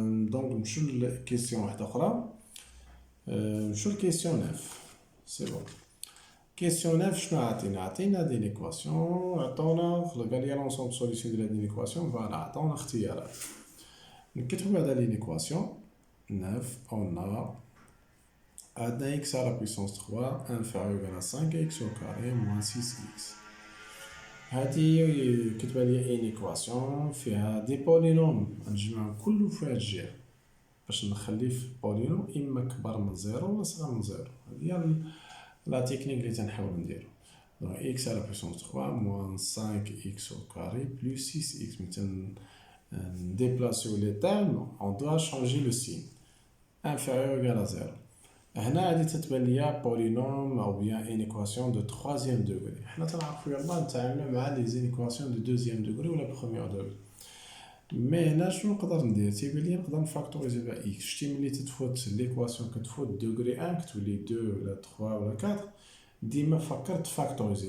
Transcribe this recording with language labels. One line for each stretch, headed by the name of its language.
Arabic: دونك نمشيو لكيسيون واحده اخرى. نمشيو لكيسيون 9. سي بون. كيسيون 9 شنو عطينا دي ليكواسيون، عطونا قال لي لونسومبل سوليسيون ديال هاد ليكواسيون، فوالا عطونا اختيارات. نكتبو هاد ليكواسيون 9 اون عندنا
French: x à la puissance 3 inférieur à 5x au carré moins 6x.
Arabic: هذه كتبان لي ان ايكواسيون فيها دي بولينوم نجمعهم كله في هاد الجهه باش نخلي في بولينوم اما كبر من زيرو ولا صغر من زيرو. هادي هي لا تكنيك اللي تنحاول نديرو.
French: دونك x à la puissance 3 moins 5x au carré plus 6x.
Arabic: مثلا نديبلاسيو لي تيرم
French: on doit changer le signe inférieur égal à 0.
Arabic: هنا غادي تتبان ليا بولينوم او بيان ان ايكواسيون دو 3 دوغري. حنا تنعرفو يلاه نتعاملو مع لي زينيكواسيون دو 2 دوغري ولا بروميير دوغري. مي هنا شنو نقدر ندير؟ تيبان ليا نقدر نفاكتوريزي بها اكس. شتي ملي تتفوت ليكواسيون كتفوت دوغري 1 كتولي 2 ولا 3 ولا 4، ديما فكر تفاكتوريزي.